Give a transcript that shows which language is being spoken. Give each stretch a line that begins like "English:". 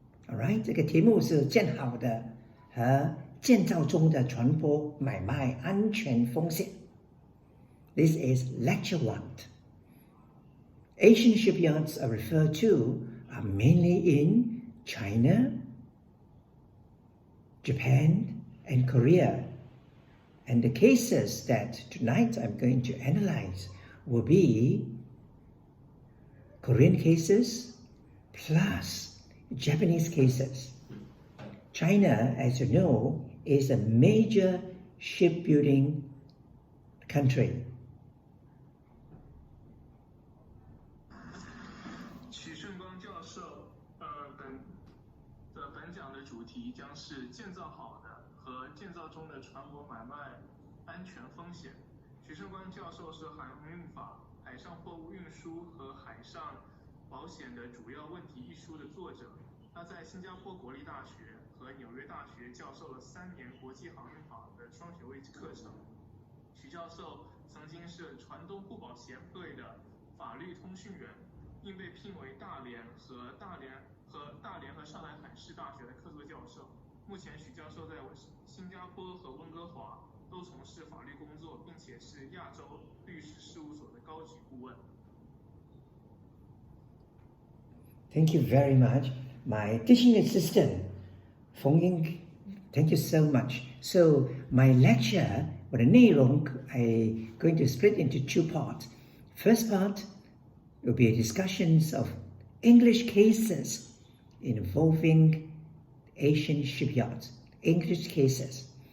Chinese: Alright, 这个题目是建好的和建造中的船舶买卖安全风险。
English: This is lecture 1. Asian shipyards are referred to are mainly in China, Japan, and Korea. And the cases that tonight I'm going to analyze will be Korean cases plus Japanese cases. China, as you know, is a major shipbuilding country.
Chinese: 许胜光教授，本讲的主题将是建造好的和建造中的船舶买卖安全风险。许胜光教授是《海运法、海上货物运输和海上保险的主要问题》一书的作者。他在新加坡国立大学和纽约大学教授了3年国际航运法的双学位课程。许教授曾经是船东互保协会的法律通讯员，并被聘为大连和上海海事大学的客座教授。目前许教授在新加坡和温哥华都从事法律工作，并且是亚洲律师事务所的高级顾问。
English: Thank you very much. My teaching assistant, Feng Ying, thank you so much. So my lecture, the 内容 I'm going to split into 2 parts. First part will be discussions of English cases involving Asian shipyards, English cases.